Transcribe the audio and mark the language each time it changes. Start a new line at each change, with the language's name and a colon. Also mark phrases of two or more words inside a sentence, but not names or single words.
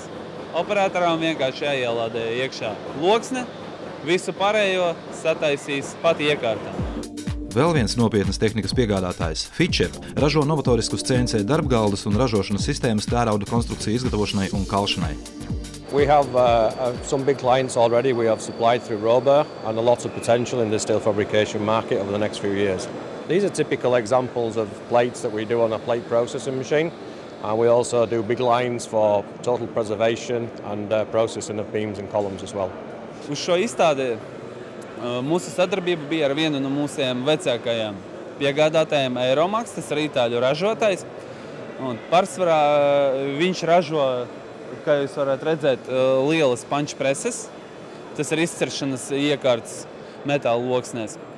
Latvian: Operatoram vienkārši jāielādē iekšā loksne, visu pārējo sataisīs pati iekārtā. Vēl viens nopietnas tehnikas piegādātājs, Fischer, ražo novatoriskus CNC darbgaldus un ražošanas sistēmas tērauda konstrukciju izgatavošanai un kalšanai.
English: We have some big clients already we have supplied through Robur and a lot of potential in the steel fabrication market over the next few years. These are typical examples of plates that we do on a plate processing machine, and we also do big lines for total preservation and processing of beams and columns as well.
Latvian: Uz šo izstādi mūsu sadarbība bija ar vienu no mūsiem vecākajiem piegādātājiem Eiromax, tas ir itāļu ražotājs. Un pārsvarā viņš ražo, kā jūs varat redzēt, lielas
English: punch presses.
Latvian: Tas ir izceršanas iekārtas metāla loksnēs.